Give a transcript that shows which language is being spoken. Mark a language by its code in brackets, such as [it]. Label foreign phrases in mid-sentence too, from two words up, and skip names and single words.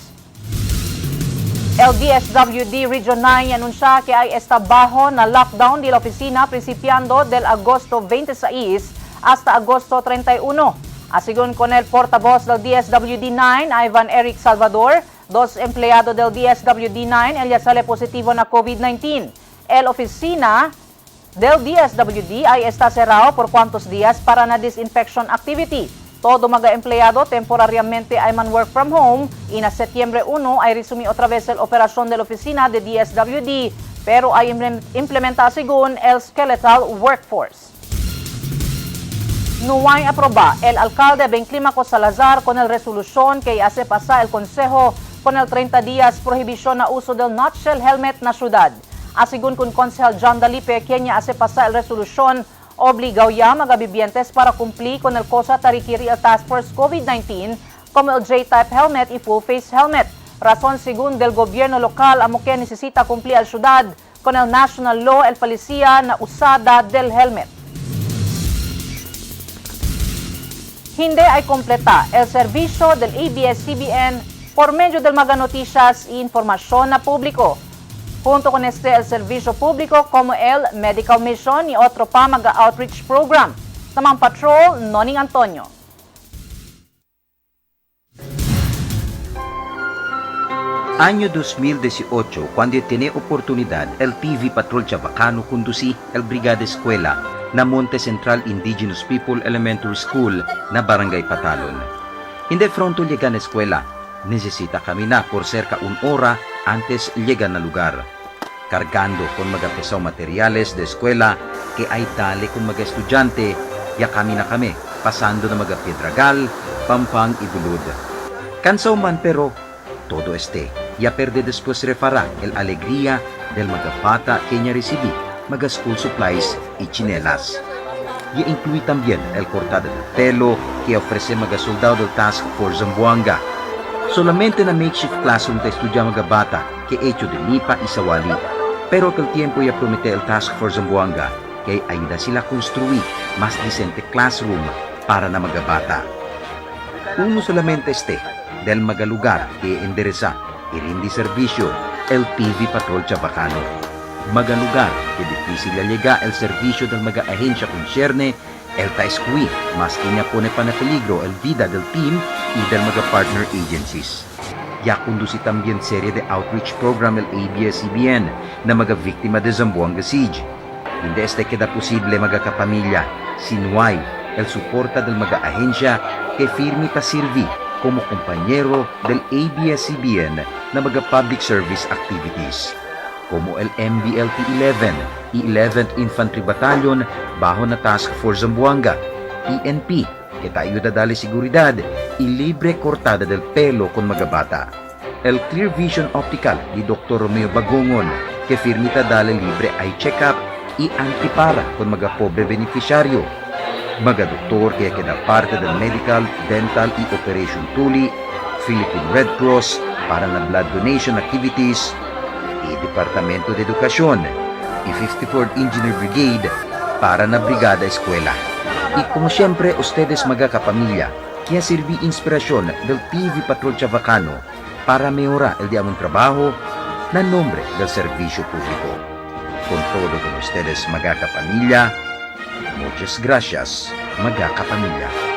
[cbk] El DSWD Region 9 anuncia que hay está bajo na lockdown de la oficina principiando del agosto 26 hasta agosto 31. Asigun con el portavoz del DSWD 9, Ivan Eric Salvador, 2 empleados del DSWD 9, ella sale positivo na COVID-19. El oficina del DSWD ay está cerrado por cuantos días para na [en] disinfection activity. [cbk] Todo mga empleyado temporariamente ay man [en] work from home [cbk] y na Setyembre 1 ay resumi otra vez el operasyon de la oficina de DSWD pero ay implementa según el [en] skeletal workforce. [cbk] No hay aproba el alcalde Benclimaco Salazar con el resolución que hace pasar el consejo con el 30 días prohibición na uso del nutshell helmet na syudad. Asigun kun Konsehal John Dalipe quien hace pasar el resolución obligaw ya mga bibientes para cumplir con el cosa tarikiri el Task Force COVID-19 como el [en] J-type helmet [cbk] y [en] full face helmet. [cbk] Razón según del gobierno local amo que necesita cumplir al ciudad con el [en] national law [cbk] el policía na usada del helmet. Hindi ay completa el servicio del ABS-CBN por medio del Maga Noticias y informasyon na publiko. Junto con este el servicio público como el Medical Mission y otro pa mga- [en] outreach program. [tl] Tamang Patrol, Noning Antonio. [cbk] Año 2018, cuando tiene oportunidad, el TV Patrol Chabacano conducí el Brigada Escuela na Monte Central Indigenous People Elementary School na Barangay Patalon. Hindi fronto llegan a escuela, necesita caminar por cerca 1 hora antes llegan al lugar. cargando con mga pesaw materyales de eskwela que ay dali con mga estudyante, ya kami na kami, pasando na mga Piedragal, Pampang, Ibulud. Cansaw man pero, todo ya perde después refará el alegría del mga bata que niya recibí, mga [en] school supplies [cbk] y chinelas. Y incluye también el cortado del pelo que ofrece mga soldado del Task Force Zamboanga. Solamente na [en] makeshift classroom [cbk] ta estudya mga bata que hecho de nipa y sawali. Pero que el tiempo ya promete el Task Force Zamboanga que ayuda sila construir más decente classroom para na mga bata. Uno solamente del mga lugar que endereza y rindi servicio el TV Patrol Chabacano. Mga lugar que difícil llega el servicio del mga ahensya concerne el taescui, mas que niya pone pa na peligro el vida del team y del mga [en] partner agencies. [cbk] Ya conduci también serie de [en] outreach program [cbk] el ABS-CBN na mga viktima de Zamboanga Siege. Hindi queda posible mga kapamilya, sinuay el suporta del mga ahensya que firme pa sirvi como compañero del ABS-CBN na mga [en] public service activities. [cbk] Como el MBLT-11 y 11th Infantry Battalion bajo na Task Force Zamboanga, PNP, que te ayuda dale seguridad y libre cortada del pelo con mga bata. El Clear Vision Optical ni Dr. Romeo Bagongon, que firmita dale libre [en] eye check-up [cbk] y antipara con mga pobre beneficiaryo. Mga doktor que queda parte del Medical, Dental y Operation Tuli, Philippine Red Cross para na [en] blood donation activities, [cbk] y Departamento de Educación y 54th Engineer Brigade para na Brigada Eskwela. Y como siempre, ustedes mga kapamilya, kaya sirvi inspirasyon del TV Patrol Chabacano para mejora el diamond trabajo na nombre del servicio público. Con todo con ustedes mga kapamilya, muchas gracias mga kapamilya.